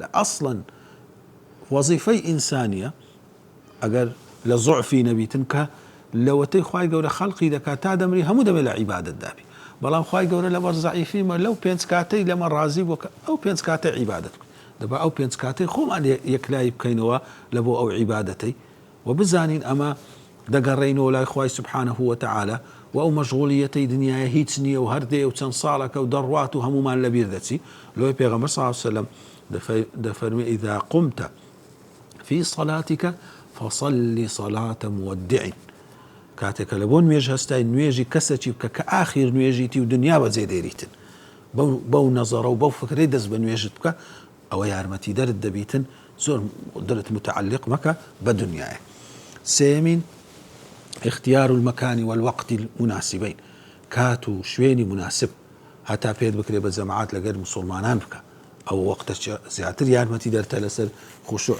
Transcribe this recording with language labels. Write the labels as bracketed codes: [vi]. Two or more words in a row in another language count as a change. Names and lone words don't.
[ckb] ئەسڵەن وەزیفەی ئینسانیە ئەگەر لە زوعفی نەبیتن کە لەوەتەی خوای گەورە خەڵقی دەکات تا دەمری هەموو دەبێت لە عیبادەت دابی، بەڵام خوای گەورە لەبەر زەعیفیمە لەو پێنج کاتەی لەمە ڕازی بووە کە ئەو پێنج کاتەی عیبادەت دەبا ئەو پێنج کاتەی خۆمان یەکلایی بکەینەوە لە بۆ ئەو عیبادەتەی و بزانین ئەمە دەگەڕێینەوە لای خوای [ar] سبحانه وتعالى [ckb] و ئەو مەشغوڵیەتەی دنیاە هیچ نییە و هەردێ و چەند ساڵەکە و دەڕوات و هەمومان لەبیر دەچی. لۆی پێغەمبەر [ar] صلی الله علیه وسلم دەفەرمێ إذا قمت في صلاتك فصل صلاة مودع. [ckb] کاتێکە لە بۆ نوێژ هەستای نوێژی کەسێکی بکە کە ئاخیر نوێژیتی و دنیا بەجێ دێریتن، بەو نەزەڕە و بەو فکرەی دەست بە نوێژت بکە، ئەوە یارمەتی دەرت دەبیتن، زۆر دەرت متعلق مەکە بە دنیاە. سێمین [ar] اختیار المەکانی والوەقتی المناسبین، [ckb] کات و شوێنی مناسب هەتا پێت بکرێ بە جەماعات لەگەر موسڵمانان بکە، ئەو وەقتە زیاتر یارمەتی دەرتە لەسەر خوشوع.